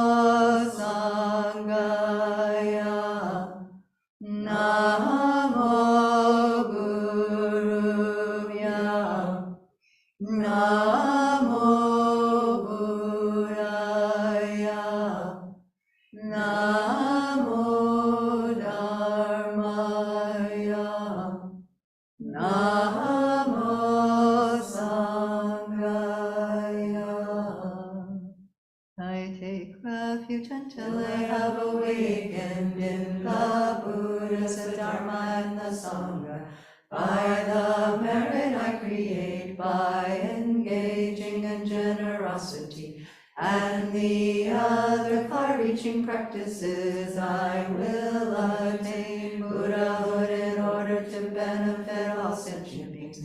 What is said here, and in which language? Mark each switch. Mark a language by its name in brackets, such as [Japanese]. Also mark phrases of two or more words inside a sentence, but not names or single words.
[Sanskrit] सङ्घाय, नमो गुरुव्य, नमो बुद्धाय, नमो धर्माय, नमो सङ्घाय. [English] I take refuge until I have awakened in the Buddhas, the Dharma, and the Sangha. By the merit I create by engaging in generosity and the other far-reaching practices, I will attain Buddhahood in order to benefit all sentient beings.